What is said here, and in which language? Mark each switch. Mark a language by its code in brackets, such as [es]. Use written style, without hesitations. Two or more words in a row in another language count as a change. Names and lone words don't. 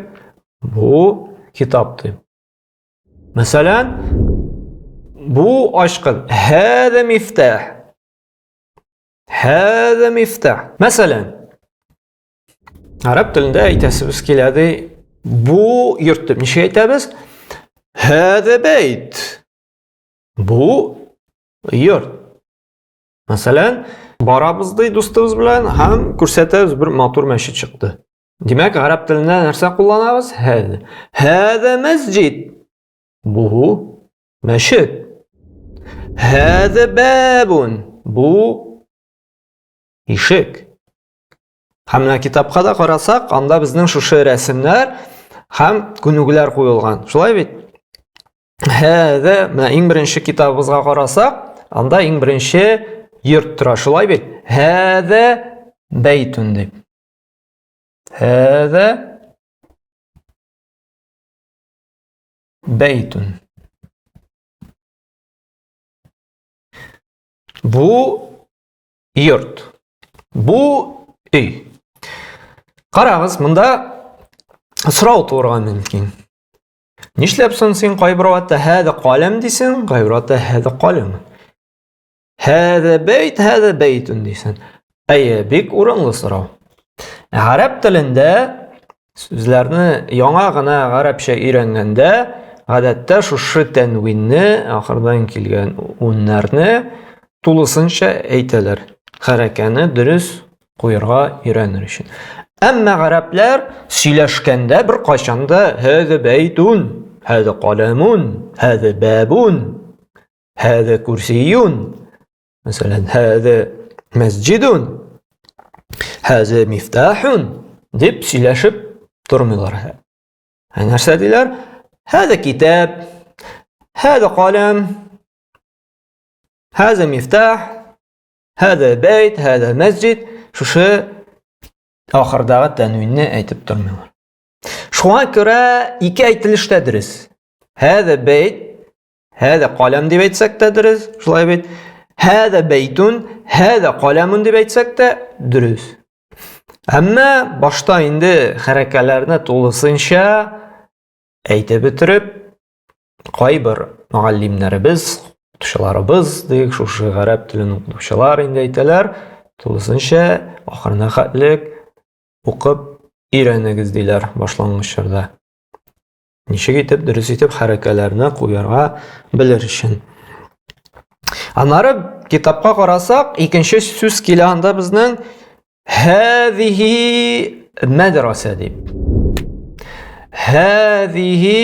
[tt] Бу китап дип. Мәсәлән, бу ачкыч. [ar] هذا مفتاح. هذا مفتاح. [tt] Мәсәлән, араб телендә әйтәсебез килә ди, бу йорт дип ничек әйтәбез? [ar] هذا بيت. [tt] Бу йорт. Мәсәлән, барабыз ди дустыбыз белән һәм күрсәтәбез, бер матур мәчет чыкты. Димәк, араб телендә нәрсә кулланабыз? [ar] هذا. هذا مسجد. [tt] Бу мәчет. [ar] هذا بابٌ. [tt] Бу ишек. Һәм менә китапка да карасак, анда безнең шушы рәсемнәр һәм күнегүләр куелган. Шулай бит? Hada, менә иң беренче китабыбызга карасак, анда иң беренче йорт тора. Шулай бит? [ar] هذا بيتٌ дип. هذا بيتٌ. [tt] Бу йорт. Бу өй. Карагыз, монда сорау тууырга мөмкин. Нишләп соң син кайбер вакытта [ar] هذا قلم [tt] дисең, кайбер вакытта [ar] هذا قلم. هذا بيت، هذا بيتٌ дисең. [tt] Әйе, бик урынлы сорау. Араб телендә сүзләрне яңа гына гарәпчә өйрәнгәндә, гадәттә шушы тәнвинне, ахырдан килгән уннарны тулысынча әйтәләр. Хәрәкәне дөрес куярга өйрәнер өчен. Әмма гарәпләр сөйләшкәндә бер кайчанда [ar] هذا بيتٌ، هذا قلمٌ، هذا بابٌ، هذا كرسيٌّ. [tt] Мәсәлән, [ar] هذا مسجدٌ، هذا مفتاحٌ [tt] дип сөйләшеп тормыйлар. Нәрсә диләр? [ar] هذا كتاب, هذا قلم، هذا مفتاح، هذا بيت، هذا مسجد. [tt] Шушы ахырдагы тәнвинне әйтеп тормыйлар. Шуңа күрә ике әйтелеш тә дөрес. [ar] هذا بيت، هذا قلم [tt] дип әйтсәк тә дөрес, шулай бит. [ar] هذا بيتٌ، هذا قلمٌ [tt] дип әйтсәк тә дөрес. Әмма башта инде хәрәкәләрне тулысынча әйтеп бетереп, кайбер муаллимнәребез, укытучыларыбыз, дик шушы гарәп телен укытучылар инде әйтәләр, тулысынча ахырына хәтлек укып өйрәнегез диләр башлангыч чорда. Ничек итеп дөрес итеп хәрәкәләрне куярга белер өчен. Аннары китапка карасак, икенче сүз килә анда безнең [ar] هذه مدرسة [tt] دي. [ar] هذه